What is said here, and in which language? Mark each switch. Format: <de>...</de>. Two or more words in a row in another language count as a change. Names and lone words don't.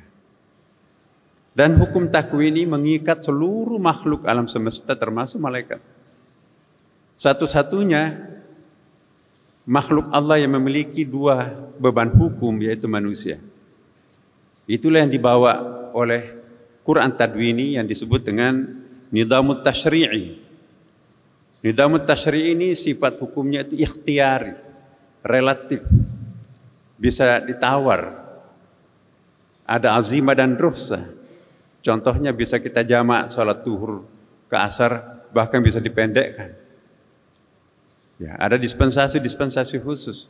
<id>Dan hukum takwini mengikat seluruh makhluk alam semesta termasuk malaikat. Satu-satunya makhluk Allah yang memiliki dua beban hukum, yaitu manusia. Itulah yang dibawa oleh Quran tadwini yang disebut dengan</id> <ar>نظام التشريع. نظام التشريع</ar> <id>ini sifat hukumnya itu ikhtiyari, relatif, bisa ditawar, ada azimah dan rukhsah. Contohnya bisa kita jamak salat zuhur ke asar, bahkan bisa dipendekkan. Ya, ada dispensasi khusus.</id>